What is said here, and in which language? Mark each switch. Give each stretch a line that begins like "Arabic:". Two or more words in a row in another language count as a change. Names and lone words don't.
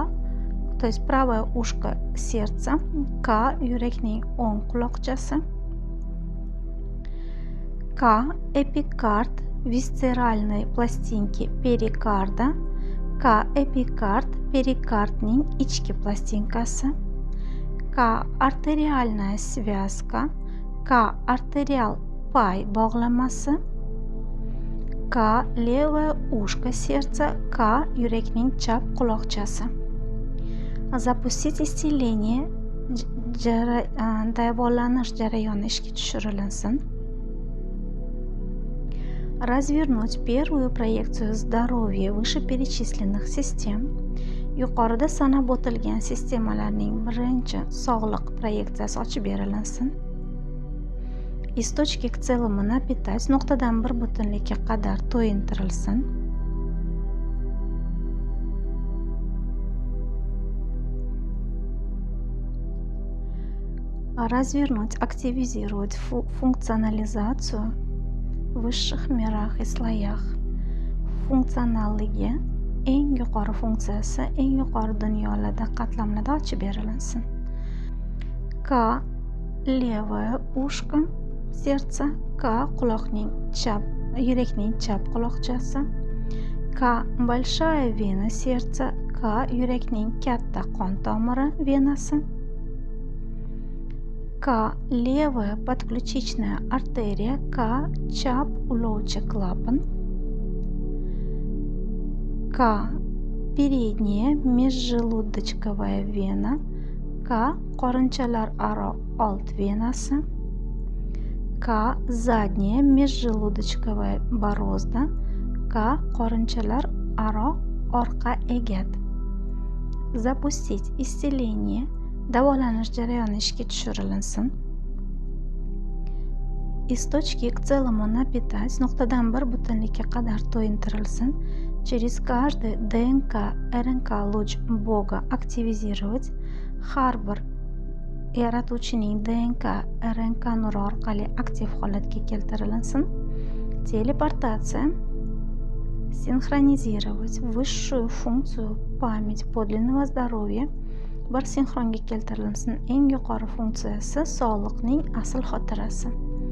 Russian: То есть правое ушко сердца. К.
Uzbek: Yurakning o'ng quloqchasi. К.
Russian: Эпикард висцеральной пластинки перикарда.
Uzbek: К. Эпикард перикардning ichki plastinkasi.
Russian: К. Arterialная связка. К.
Uzbek: Arterial pay bog'lamasi.
Russian: К. Левое ушко сердца. К.
Uzbek: Yurakning chap quloqchasi.
Russian: Запустить исцеление,
Uzbek: davolanish jarayoni ishga tushirilsin.
Russian: Развернуть первую проекцию здоровья вышеперечисленных систем.
Uzbek: Yuqorida sanab o'tilgan sistemalarning birinchi sog'liq proyeksiyasi ochib berilinsin.
Russian: Из точки к целому напитать
Uzbek: nuqtadan bir butunlikka qadar to'yintirilsin.
Russian: Развернуть, активизировать функционализацию в высших мирах и слоях.
Uzbek: Funksionalligi eng yuqori funksiyasi eng yuqori dunyolarda qatlamlarda ochib berilinsin.
Russian: К. Левое ушко сердца. К.
Uzbek: Yurakning chap quloqchasi.
Russian: К. Большая вена сердца. К.
Uzbek: Yurakning katta qon tomiri venasi. К.
Russian: Левая подключичная артерия. К.
Uzbek: Chap ulovchi klapan. К.
Russian: Передняя межжелудочковая вена. К.
Uzbek: Qorinchalararo old venasi. К.
Russian: Задняя межжелудочковая борозда. К.
Uzbek: Qorinchalararo orqa egat.
Russian: Запустить исцеление,
Uzbek: davolanish jarayoni ishga tushirilsin.
Russian: Из точки к целому напитать
Uzbek: nuqtadan bir butunlikka qadar to'yintirilsin.
Russian: Через каждый ДНК, РНК луч Бога активизировать.
Uzbek: Har bir yaratuvchining DNK, RNK nuri orqali aktiv holatga keltirilsin.
Russian: Телепортация. Синхронизировать высшую функцию память подлинного здоровья
Uzbek: bir sinxronga keltirilsin. Eng yuqori funksiyasi sog'liqning asl xotirasi.